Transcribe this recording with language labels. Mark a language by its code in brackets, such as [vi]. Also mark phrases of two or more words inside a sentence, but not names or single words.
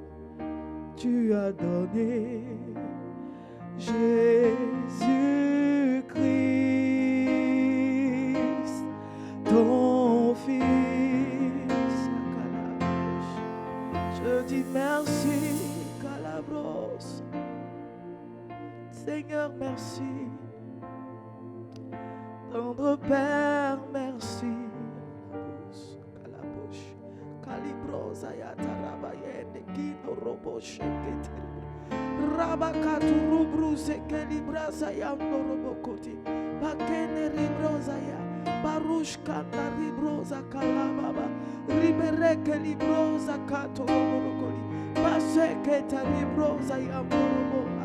[fr] Tu as donné Jésus-Christ, ton Fils. Je dis merci, Calabros. Seigneur, merci. Tendre Père, merci. Calibros, Ayatarabayende, Kino Roboche, Rabakatu Rubruse, Calibras, Ayamno Robokoti, Bakene Ribrosaya, Barushkana Ribrosa Kalababa, Ribereke Librosa Kato Robokoli, Baseketa Ribrosa Yamorobo.